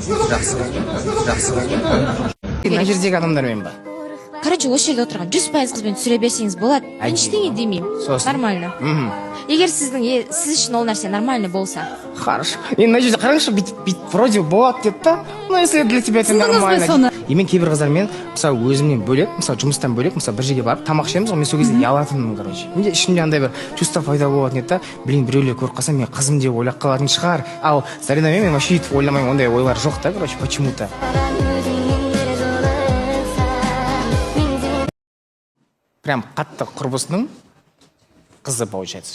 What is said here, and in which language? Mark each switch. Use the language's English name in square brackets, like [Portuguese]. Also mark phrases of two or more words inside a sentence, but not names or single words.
[Kazakh] Жақсы. Мына жердегі адамдармен ба? Короче, осы жерде отырған 100% қызбен түсіре берсеңіз болады. Мен ештеңе демеймін. Нормально. Егер сіз үшін ол нәрсе нормально болса. [Russian] Хорошо. [Kazakh] Енді мына жерде қараңызшы, бүйтіп вроде болады деп та. [Russian] Ну, если для тебя это нормально. [Kazakh] И мен кейбір қыздармен, мысалы өзімнен бөлек, мысалы жұмыстан бөлек, мысалы бір жерге барып тамақ ішеміз, мен сол кезде ұялатынмын, короче. Менде ішімде андай бір чувство пайда болатын еді та. Блин, біреулер көріп қалса, мен қызым деп ойлап қалатын шығар. Ал Заринамен мен вообще өйтіп ойламаймын, ондай ойлар жоқ та, короче, почему-то. Прям қатты құрбысының қызы получается.